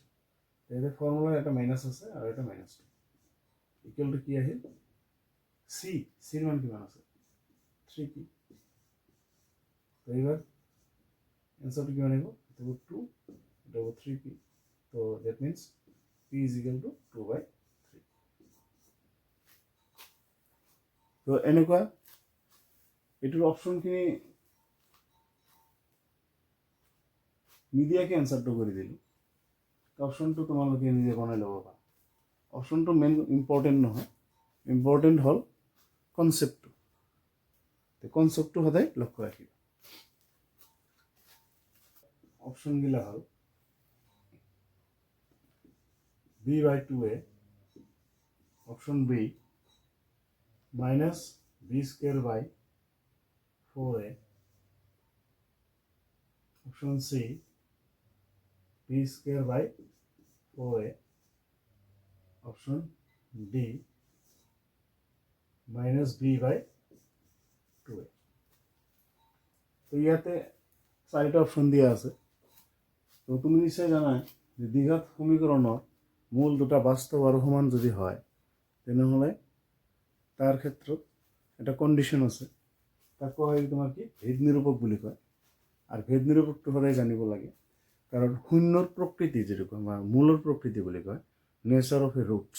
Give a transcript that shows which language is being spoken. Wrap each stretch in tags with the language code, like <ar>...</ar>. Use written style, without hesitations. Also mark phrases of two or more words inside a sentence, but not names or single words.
<as>এতিয়া ফৰ্মুলাৰ এটা মাইনাস আছে আৰু এটা -2</as> <en>equal to</en> <as>কি আহিল? সি। সিৰ মান কিমান আছে? 3p। তো এইবাৰ এনসারটো কিমান আহিব? এটা হ'ব 2, এটা হ'ব 3p। তো</as> <en>that means p is equal to 2/3.</en> <as>তো এনেকুৱা এইটোৰ অপশনখিনি নিদিয়াকে এনসারটো কৰি দিলোঁ। অপশনটো তোমালোকে নিজে বনাই ল'ব পাৰা। অপশনটো</as> <en>main important</en> <as>নহয়, ইম্পৰ্টেণ্ট হ'ল কনচেপ্টটো। কনচেপ্টটো সদায় লক্ষ্য ৰাখিবা। অপশনগিলা হ'ল b/2a,</as> <en>option B minus B square by 4a, option C B square by 4a, option D minus b/2a.</en> <as>তো ইয়াতে চাৰিটা অপশন দিয়া আছে। তো তুমি নিশ্চয় জানাই যে দ্বিঘাত সমীকৰণৰ মূল দুটা বাস্তৱ আৰু সমান যদি হয়, তেনেহ'লে তাৰ ক্ষেত্ৰত এটা কণ্ডিশ্যন আছে। তাক কোৱা হয় তোমাৰ কি, ভেদ নিৰূপক বুলি কয়। আৰু ভেদ নিৰূপকটো সদায় জানিব লাগে, কাৰণ শূন্যৰ প্ৰকৃতি যিটো কয় বা মূলৰ প্ৰকৃতি বুলি কয়,</as> <en>nature of a roots.</en>